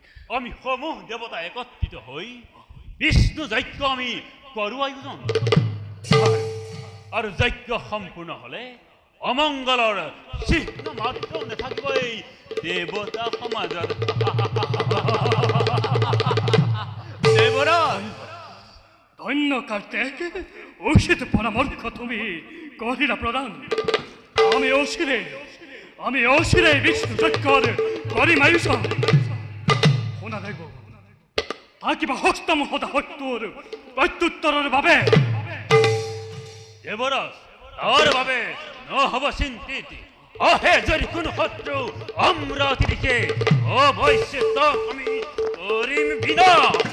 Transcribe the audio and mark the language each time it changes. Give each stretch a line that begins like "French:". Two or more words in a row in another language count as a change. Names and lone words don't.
Assamese: আমি সমূহ দেৱতা একত্ৰিত হৈ বিষ্ণু যজ্ঞ আমি কৰো আয়োজন আৰু যজ্ঞ সম্পূৰ্ণ হলে অমংগলৰ চিহ্ন মাত্ৰ নাথাকিবই দেৱতা সমাজত দেৱৰাজ ধন্য কাৰ্তিক উচিত পরামর্শ তুমি করিলা প্রদান আমি অচিরে বিষ্ণু যজ্ঞর করিম আয়োজন শুনা দেব থাকিব হস্তম সদা সত্যৰ প্ৰত্যুত্তৰৰ বাবে দেৱৰাজ তাৰ বাবে নহব চিন্তিত আহে যদি কোনো শত্ৰু অমৰাৱতী দিশে অৱশ্যে তাক আমি কৰিম বিনাশ